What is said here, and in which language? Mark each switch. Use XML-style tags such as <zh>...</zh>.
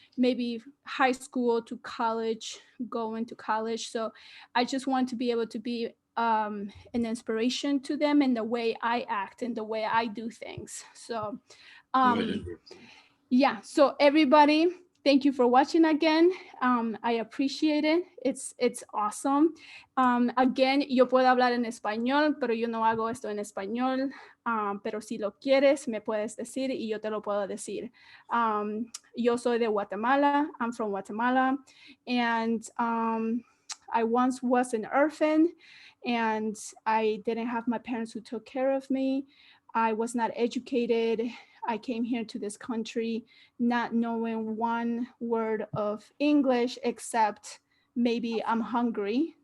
<en>maybe high school to college, going to college. So I just want to be able to be an inspiration to them in the way I act and the way I do things. So um, 100%. yeah, so everybody, thank you for watching again. I appreciate it. It's awesome.</en> <es>Again, yo puedo hablar en español, pero yo no hago esto en español. Pero si lo quieres, me puedes decir y yo te lo puedo decir. Yo soy de Guatemala.</es> <en>I'm from Guatemala. And I once was an orphan, and I didn't have my parents who took care of me. I was not educated. I came here to this country not knowing one word of English except maybe I'm hungry.</en>